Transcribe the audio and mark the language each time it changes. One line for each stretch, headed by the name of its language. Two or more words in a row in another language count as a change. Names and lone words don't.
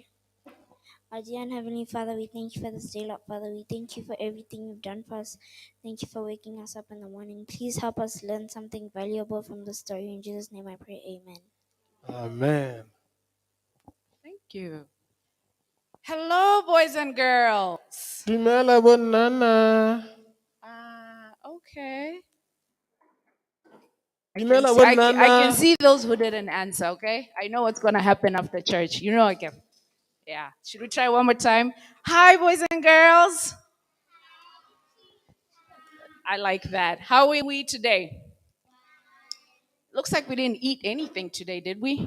English: Our dear and Heavenly Father, we thank you for this day, Lord Father. We thank you for everything you've done for us. Thank you for waking us up in the morning. Please help us learn something valuable from the story. In Jesus' name I pray, amen. Amen. Thank you. Hello, boys and girls.
Tswana: Dumela bonnana.
English: Okay.
Tswana: Dumela
English: I can
Tswana: bonnana.
English: see those who didn't answer, okay? I know what's going to happen after church. You know I can. Yeah. Should we try one more time? Hi, boys and girls. I like that. How are we today? Looks like we didn't eat anything today, did we?